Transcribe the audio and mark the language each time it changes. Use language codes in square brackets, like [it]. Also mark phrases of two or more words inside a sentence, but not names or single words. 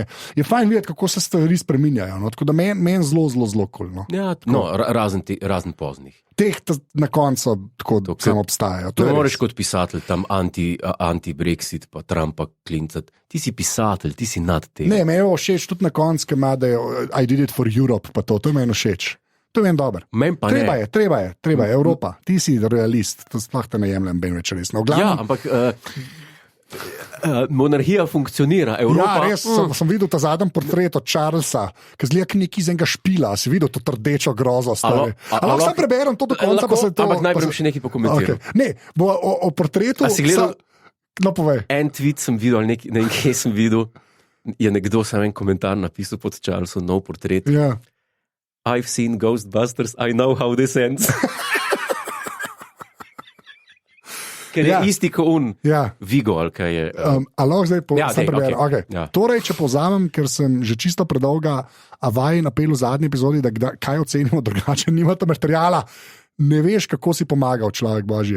[sl] Je fajn videti, kako se stvari spreminjajo. Tako da meni zelo kul. Razen poznih. Teh na koncu tako samo obstajajo. Ne moreš kot pisatelj tam anti-Brexit pa Trumpa klincati. Ti si pisatelj, ti si nad tem. Ne, me je všeč tudi na koncu, ki ima, da je [en] I did it for Europe, [sl] pa to je meni všeč. To je meni dober. Treba je, Evropa. Ti si realist, to sploh te ne jemljem ben več resno. Ampak monarhija funkcionira, Evropa... Ja, res, sem videl ta zadnji portret od Charlesa, ki zgleda neki iz enega špila, si videl to rdečo grozo. Lahko sam preberem to do konca, pa se to... Ampak najprej še nekaj pokomentiral. Ne, bo o portretu... A si gledal... No, povej. En tweet sem videl, nekaj sem videl, je nekdo sam en komentar napisal pod Charlesom, nov portret. Ja. [en] I've seen Ghostbusters, I know how this ends. [sl] Ker je isti kot Vigo, ali kaj je. Lahko zdaj preberem. Okay. Torej, če povzamem, ker sem že čisto predolga avaj napel v zadnji epizodi, da kaj ocenimo drugače, nimate materijala. Ne veš, kako si pomagal človek Božji.